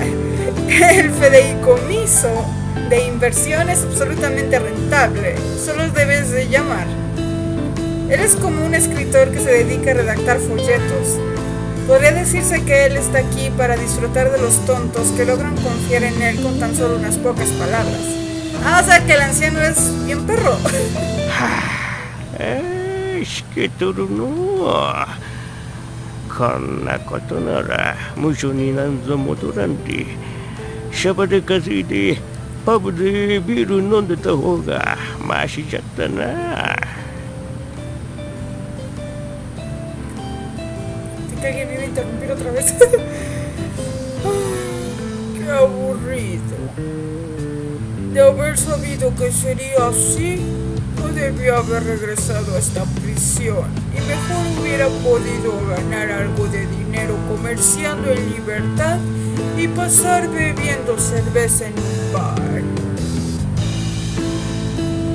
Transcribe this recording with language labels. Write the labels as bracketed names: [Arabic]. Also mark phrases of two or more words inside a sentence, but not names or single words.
[Spanish] El fideicomiso de inversión es absolutamente rentable, solo debes de llamar. Él es como un escritor que se dedica a redactar folletos. Podría decirse que él está aquí para disfrutar de los tontos que logran confiar en él con tan solo unas pocas palabras. O sea que el anciano es bien perro. [Japanese] しけとるの。こんなことなら無所になんぞ戻らんで、シャバで稼いでパブでビール飲んでた方がマシじゃったな。 [Spanish] Que alguien me iba a interrumpir otra vez. Qué aburrido. De haber sabido que sería así, no debía haber regresado a esta prisión y mejor hubiera podido ganar algo de dinero comerciando en libertad y pasar bebiendo cerveza en un bar.